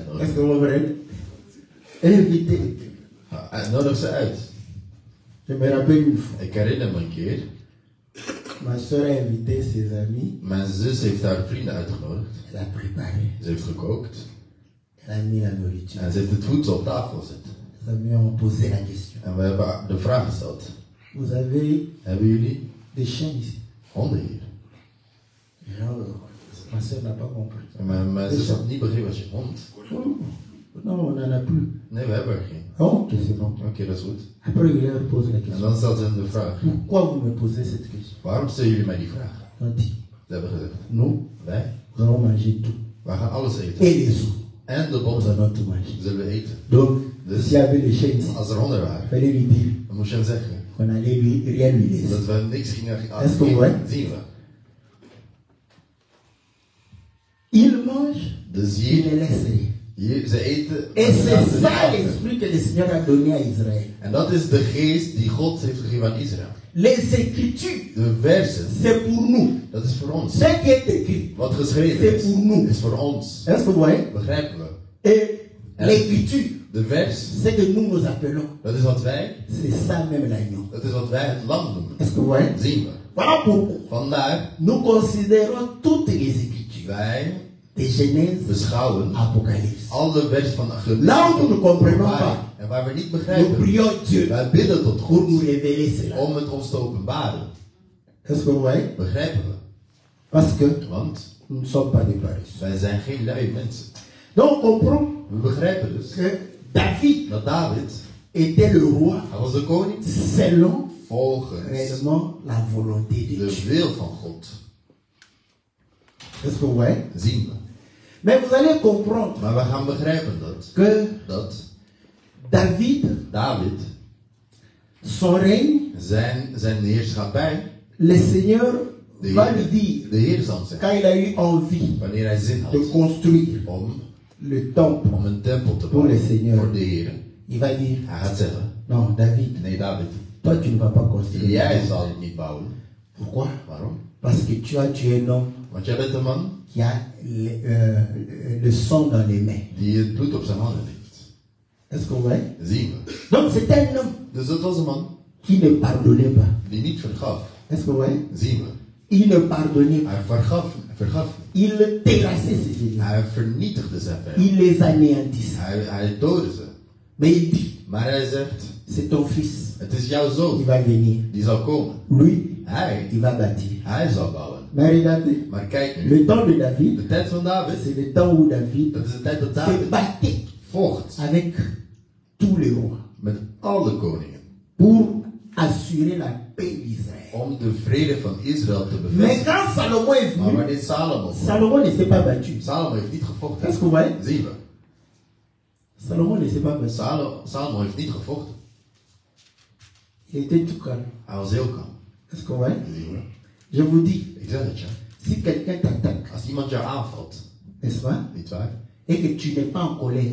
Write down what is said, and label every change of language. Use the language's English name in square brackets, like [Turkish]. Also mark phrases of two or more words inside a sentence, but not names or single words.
[Dutch] uitnodigen. [French] que vous comprenez? Inviter l'équipe. [Dutch] Nodig ze uit. [French] Je me rappelle une fois, [Dutch] Ik herinner me een keer, [French] ma soeur a invité ses amis, [Dutch] mijn zus heeft haar vrienden uitgenodigd. [French] elle a préparé, [Dutch] Ze heeft gekookt [French] elle a mis la nourriture. [Dutch] en ze heeft het voedsel op tafel gezet. [French] Les amis ont posé la question. [Dutch] En we hebben de vraag gesteld. [French] Vous avez [Dutch] Hebben jullie [French] des chiens ici? [Dutch] honden hier? [French] Genre, ma soeur n'a pas compris. [Dutch] En mijn zus had niet begrepen als je hond. [French] Non, on n'en a plus. [Dutch] Nee, we hebben er geen. [French] Oh, ok, c'est bon. [Dutch] Oké, dat is goed. [French] Après, il leur pose la [Dutch] En [French] question. [Dutch] dan stelt ze hem de vraag. [French] Pourquoi vous me posez cette question? [Dutch] Waarom stellen jullie mij die vraag? [French] On dit, [Dutch] Ze hebben gezegd. [French] nous, [Dutch] Wij? [French] nous allons manger tout. [Dutch] Wij gaan alles eten. [French] Et les autres, [Dutch] En de [French] nous [Dutch] botten [French] allons tout manger. [Dutch] zullen we eten. [French] Donc, [Dutch] Dus [French] s'il y avait les chiens ici, [Dutch] als er honden [French] il [Dutch] waren, [French] fallait lui dire [Dutch] dan moest je hem zeggen. [French] qu'on allait lui, rien lui laisser. [Dutch] Dat we niks gingen [French] Est-ce que vous voyez? [Dutch] zien we. [French] Il mange, [Dutch] Dus [French] il ne laisse rien. [Dutch] ze eten. [French] Et [Dutch] ze [French] c'est [Dutch] laten [French] ça [Dutch] niet [French] l'esprit que le Seigneur a donné à Israël. [Dutch] En dat is de geest die God heeft gegeven aan Israël. [French] Les Écritures, [Dutch] De versen, [French] c'est pour nous. [Dutch] dat is voor ons. [French] Ce qui est écrit, [Dutch] Wat geschreven [French] c'est [Dutch] is, [French] pour nous. [Dutch] is voor ons. [French] Est-ce que vous voyez? [Dutch] Begrijpen we? [French] Et l'Écriture, [Dutch] De vers, [French] ce que nous nous appelons, [Dutch] dat is wat wij, [French] c'est ça même l'agneau. [Dutch] dat is wat wij het lam noemen. [French] Est-ce que vous voyez? [Dutch] Zien we. [French] Voilà pourquoi [Dutch] Vandaar, [French] nous considérons toutes les Écritures [Dutch] wij [French] de Genèse, [Dutch] beschouwen [French] Apocalypse. [Dutch] alle versies van [French] Là où nous ne comprenons pas, [Dutch] en waar we niet [French] nous [Dutch] begrijpen, [French] prions Dieu [Dutch] wij bidden tot [French] pour nous [Dutch] God [French] révéler cela. [Dutch] om het ons te openbaren. [French] Est-ce que vous voyez? [Dutch] Begrijpen we? [French] Parce que [Dutch] Want [French] nous ne sommes pas des paresseux. [Dutch] wij zijn geen lui mensen. [French] Donc on comprend [Dutch] We begrijpen dus [French] que David [Dutch] dat David, [French] était le roi [Dutch] hij was de koning [French] selon [Dutch] volgens [French] réellement la volonté de [Dutch] de [French] Dieu. [Dutch] wil van God. [French] Est-ce que vous voyez? [Dutch] Zien we. [French] Mais vous allez comprendre [Dutch] Maar we gaan begrijpen dat [French] David, son règne, [Dutch] zijn heerschappij, [French] le Seigneur va lui dire, [Dutch] de Heer zal [French] quand [Dutch] zeggen, [French] il a eu envie [Dutch] wanneer hij zin [French] de [Dutch] had [French] construire [Dutch] om [French] le temple [Dutch] een tempel te [French] pour le [Dutch] bouwen [French] Seigneur, [Dutch] voor de Heer, [French] il va dire, [Dutch] hij gaat zeggen, [French] non David, [Dutch] nee David, [French] toi tu ne vas pas construire. [Dutch] jij zal het niet bouwen. [French] Pourquoi? [Dutch] Waarom? [French] Parce que tu es un homme [Dutch] Want jij bent een man [French] qui a le sang dans les mains. [Dutch] die het bloed op zijn handen heeft. [French] Est-ce que vous voyez? [Dutch] Zien we. [French] Donc c'est un homme [Dutch] Dus dat was een man [French] qui ne pardonnait pas. [Dutch] die niet vergaf. [French] Est-ce que vous voyez? [Dutch] Zien we. [French] Il ne pardonnait pas. [Dutch] Hij vergaf. [French] Il terrassait ses ennemis. [Dutch] Hij vernietigde zijn vijanden. [French] Il les anéantissait. [Dutch] Hij doodde ze. [French] Mais il dit, [Dutch] Maar hij zegt, [French] c'est ton fils. [Dutch] het is jouw [French] Il [Dutch] zoon. [French] va venir. [Dutch] Die zal komen. [French] Lui, [Dutch] Hij [French] il va bâtir. [Dutch] zal bouwen. [French] Mais regardez, [Dutch] Maar kijk nu. [French] le temps de David, [Dutch] De tijd van David, [French] c'est le temps où David [Dutch] dat is de tijd dat [French] se [Dutch] David [French] battait [Dutch] vocht [French] avec tous les rois [Dutch] met alle koningen. [French] pour assurer la paix d'Israël. [Dutch] Om de vrede van Israël te [French] Mais [Dutch] bevestigen. [French] quand Salomon est [Dutch] Maar [French] venu, [Dutch] wanneer Salomo kwam, [French] Salomon ne s'est pas battu. [Dutch] Salomo heeft niet gevochten. [French] Est-ce que vous voyez? [Dutch] Zien we. [French] Salomon ne s'est pas battu. [Dutch] Salomo heeft niet gevochten. [French] Il était tout calme. [Dutch] Hij was heel kalm. [French] Est-ce que vous voyez? [Dutch] Zien we. [French] Je vous dis, [Dutch] Ik zeg het je. [French] si quelqu'un t'attaque, [Dutch] Als iemand jou aanvalt, [French] n'est-ce pas? [Dutch] niet waar? [French] Et que tu n'es pas en colère,